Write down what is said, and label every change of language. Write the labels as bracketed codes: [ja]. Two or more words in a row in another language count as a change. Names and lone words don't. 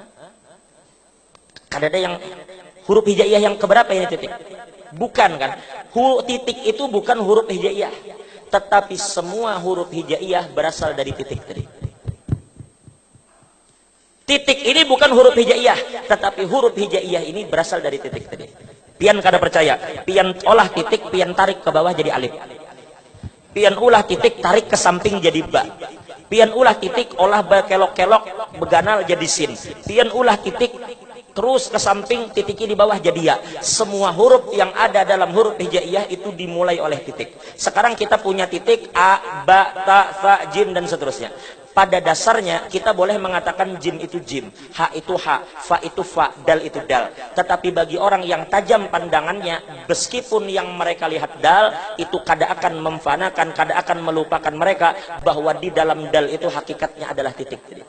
[id] Ada yang huruf hijaiyah yang keberapa ini titik? Bukan kan? Titik itu bukan huruf hijaiyah, tetapi semua huruf hijaiyah berasal dari titik tadi. Titik ini bukan huruf hijaiyah, tetapi huruf hijaiyah ini berasal dari titik tadi. [bjn] Pian kada percaya, pian olah titik, pian tarik ke bawah jadi alif. Pian ulah titik, tarik ke samping jadi ba. Pian ulah titik, olah berkelok-kelok, beganal jadi sin. Pian ulah titik, terus ke samping, titiknya di bawah jadi ya. [id] Semua huruf yang ada dalam huruf hijaiyah itu dimulai oleh titik. Sekarang kita punya titik a, ba, ta, fa, jim dan seterusnya. Pada dasarnya kita boleh mengatakan jim itu jim, ha itu ha, fa itu fa, dal itu dal. Tetapi bagi orang yang tajam pandangannya, meskipun yang mereka lihat dal itu kada akan memfanakan, kada akan melupakan mereka bahwa di dalam dal itu hakikatnya adalah titik.